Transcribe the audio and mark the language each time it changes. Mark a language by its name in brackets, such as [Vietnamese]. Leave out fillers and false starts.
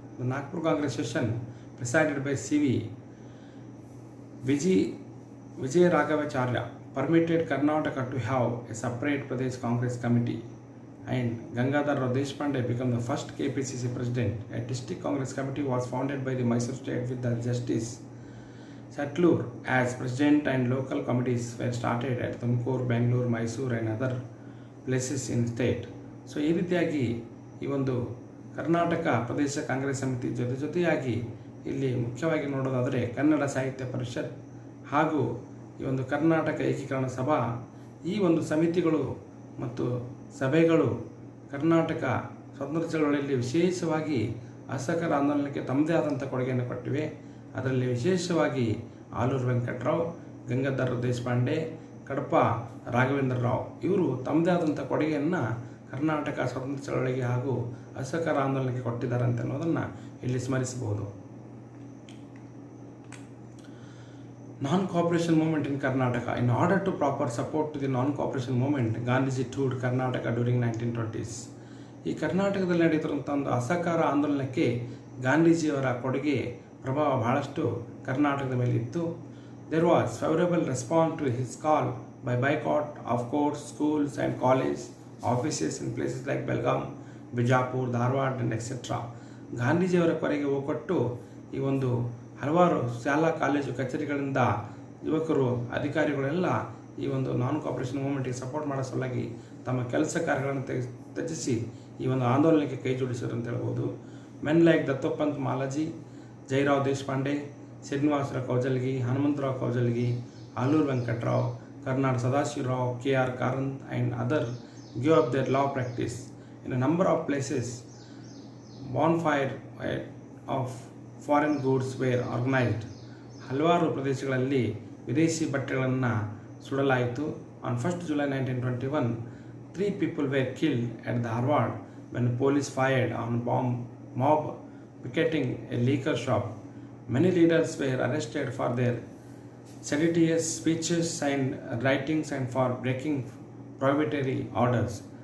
[English] The Nagpur Congress session, presided by C.V. Vijay Raghavacharya, permitted Karnataka to have a separate Pradesh Congress committee, and Gangadhar Deshpande became the first KPCC president. A district Congress committee was founded by the Mysore state with the Justice Satlur as president, and local committees were started at Tumkur, Bangalore, Mysore and other places in state. [Kannada] So ಈ ರೀತಿಯಾಗಿ ಈ ಒಂದು ಕರ್ನಾಟಕ ಪ್ರದೇಶ ಕಾಂಗ್ರೆಸ್ ಸಮಿತಿ ಜೊತೆಯಾಗಿ ಇಲ್ಲಿ ಮುಖ್ಯವಾಗಿ ನೋಡೋದಾದರೆ ಕನ್ನಡ ಸಾಹಿತ್ಯ ಪರಿಷತ್ ಹಾಗೂ ಈ ಒಂದು ಕರ್ನಾಟಕ ಏಕೀಕರಣ ಸಭಾ, ಈ ಒಂದು ಸಮಿತಿಗಳು ಮತ್ತು ಸಭೆಗಳು ಕರ್ನಾಟಕ ಸ್ವಾತಂತ್ರ್ಯ ಚಳವಳಿಯಲ್ಲಿ ವಿಶೇಷವಾಗಿ ಅಸಹಕಾರ ಆಂದೋಲನಕ್ಕೆ ತಮ್ಮದೇ ಆದಂಥ ಕೊಡುಗೆಯನ್ನು ಕೊಟ್ಟಿವೆ. ಅದರಲ್ಲಿ ವಿಶೇಷವಾಗಿ ಆಲೂರು ವೆಂಕಟರಾವ್, ಗಂಗಾಧರ ದೇಶಪಾಂಡೆ, ಕಡಪ ರಾಘವೇಂದ್ರ ರಾವ್ ಇವರು ತಮ್ಮದೇ ಆದಂಥ ಕೊಡುಗೆಯನ್ನು ಕರ್ನಾಟಕ ಸ್ವಾತಂತ್ರ್ಯ ಚಳವಳಿಗೆ ಹಾಗೂ ಅಸಹಕಾರ ಆಂದೋಲನಕ್ಕೆ ಕೊಟ್ಟಿದ್ದಾರೆ ಅಂತ ಅನ್ನೋದನ್ನು ಇಲ್ಲಿ ಸ್ಮರಿಸಬಹುದು. [English] Non-cooperation movement in Karnataka. In order to proper support to the non-cooperation movement, Gandhiji toured Karnataka during 1920s. [Kannada] ಈ ಕರ್ನಾಟಕದಲ್ಲಿ ನಡೆಯುತ್ತಿರುವಂಥ ಒಂದು ಅಸಹಕಾರ ಆಂದೋಲನಕ್ಕೆ ಗಾಂಧೀಜಿಯವರ ಕೊಡುಗೆ ಪ್ರಭಾವ ಬಹಳಷ್ಟು ಕರ್ನಾಟಕದ ಮೇಲೆ ಇತ್ತು. [English] There was favorable response to his call by boycott of courts, schools and college offices in places like Belgaum, Bijapur, Dharwad and etc. [Kannada] ಗಾಂಧೀಜಿಯವರ ಕೊಡುಗೆ ಒಗ್ಗಟ್ಟು ಈ ಒಂದು ಹಲವಾರು ಶಾಲಾ ಕಾಲೇಜು ಕಚೇರಿಗಳಿಂದ ಯುವಕರು ಅಧಿಕಾರಿಗಳೆಲ್ಲ ಈ ಒಂದು [English] non cooperation ಮೂವ್ಮೆಂಟಿಗೆ support [Kannada] ಮಾಡೋ ಸಲುವಾಗಿ ತಮ್ಮ ಕೆಲಸ ಕಾರ್ಯಗಳನ್ನು ತ್ಯಜಿಸಿ ಈ ಒಂದು ಆಂದೋಲನಕ್ಕೆ ಕೈ ಜೋಡಿಸಿದರು ಅಂತ ಹೇಳ್ಬೋದು. [English] Men like Dattopant Malaji, Jayarao Deshpande, Srinivasarao Kaujalgi, Hanumantharao Kaujalgi, Alur Venkatarao, Karnad Sadashivarao, K.R. Karanth and other gave up their law practice. In a number of places, bonfire of foreign goods were organised. [Kannada] ಹಲವಾರು ಪ್ರದೇಶಗಳಲ್ಲಿ ವಿದೇಶಿ ಬಟ್ಟೆಗಳನ್ನು ಸುಡಲಾಯಿತು. [English] On 1st July 1921, 3 people were killed at Dharwad when police fired on mob picketing a liquor shop. Many leaders were arrested for their seditious speeches and writings and for breaking prohibitory orders.